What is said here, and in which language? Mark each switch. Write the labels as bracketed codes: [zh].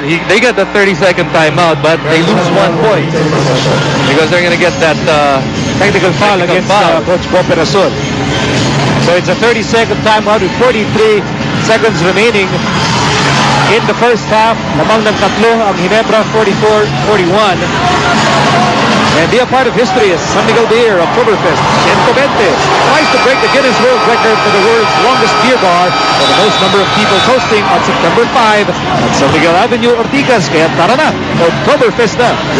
[en] They get the 30-second timeout, but they lose 1 point because they're going to get that Technical foul against Coach Bob Perasol. So it's a 30-second timeout with 43 seconds remaining in the first half. [tl] Lamang ng tatlo ang Ginebra, 44-41. [en] And be a part of history as San Miguel Beer, Oktoberfest, 120, tries to break the Guinness World Record for the world's longest beer bar for the most number of people hosting on September 5 at San Miguel Avenue, Ortigas. [tl] Kaya tara na, Oktoberfest na.